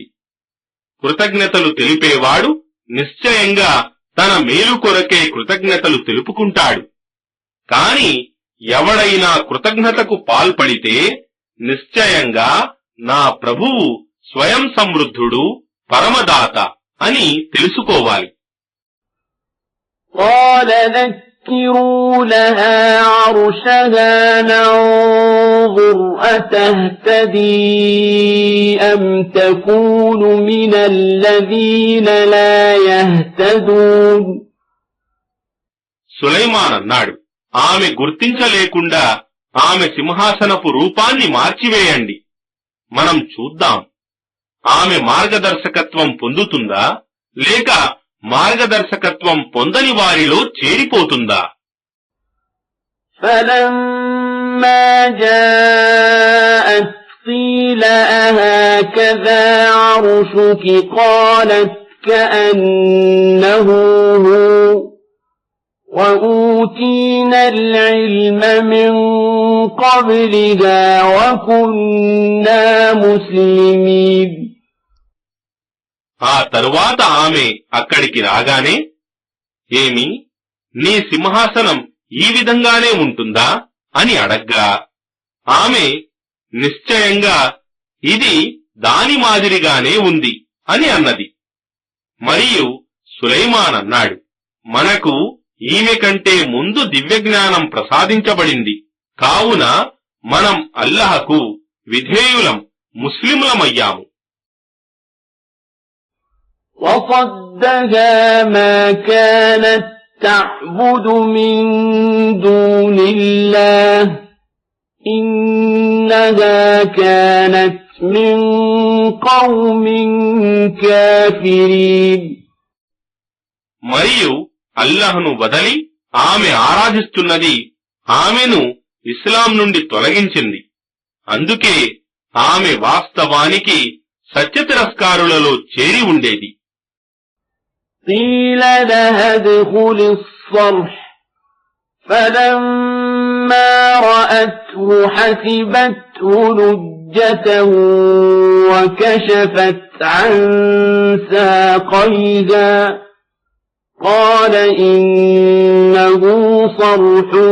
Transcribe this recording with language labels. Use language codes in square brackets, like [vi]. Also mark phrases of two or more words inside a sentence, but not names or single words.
[te] కృతజ్ఞతలు తెలిపేవాడు నిశ్చయంగా తన మేలు కొరకే కృతజ్ఞతలు తెలుపుకుంటాడు. కాని ఎవడైనా కృతజ్ఞతకు పాల్పడితే నిశ్చయంగా నా ప్రభువు స్వయం సమృద్ధుడు, పరమదాత అని తెలుసుకోవాలి. [ar] قال ذكروا لها عرشها ننظر أتهتدي أم تكون من الذين لا يهتدون. [te] సులైమాన్ అన్నాడు, ఆమె గుర్తించలేకుండా ఆమె సింహాసనపు రూపాన్ని మార్చివేయండి, మనం చూద్దాం ఆమె మార్గదర్శకత్వం పొందుతుందా లేక మార్గదర్శకత్వం పొందని వారిలో చేరిపోతుందా. [ar] فلما جاءت قيل أهكذا عرشك قالت كأنه هو وأوتينا العلم من قبلها وكنا مسلمين. [te] ఆ తరువాత ఆమె అక్కడికి రాగానే, ఏమి నీ సింహాసనం ఈ విధంగానే ఉంటుందా అని అడగ్గా, ఆమె నిశ్చయంగా ఇది దాని మాదిరిగానే ఉంది అని అన్నది. మరియు సులైమాన్ అన్నాడు, మనకు ఈమె కంటే ముందు దివ్యజ్ఞానం ప్రసాదించబడింది, కావున మనం అల్లాహకు విధేయులం, ముస్లిములమయ్యాము. [ar] وصدها ما كانت تعبد من دون الله إنها كانت من قوم كافرين. [te] మరియు అల్లాహ్ను వదలి ఆమె ఆరాధిస్తున్నది ఆమెను ఇస్లాం నుండి తొలగించింది. అందుకే ఆమె వాస్తవానికి సత్యతిరస్కారులలో చేరి ఉండేది. [ar] قيل لها ادخل الصرح فلما رأته حسبته لجة وكشفت عن ساقيها قال إنه صرح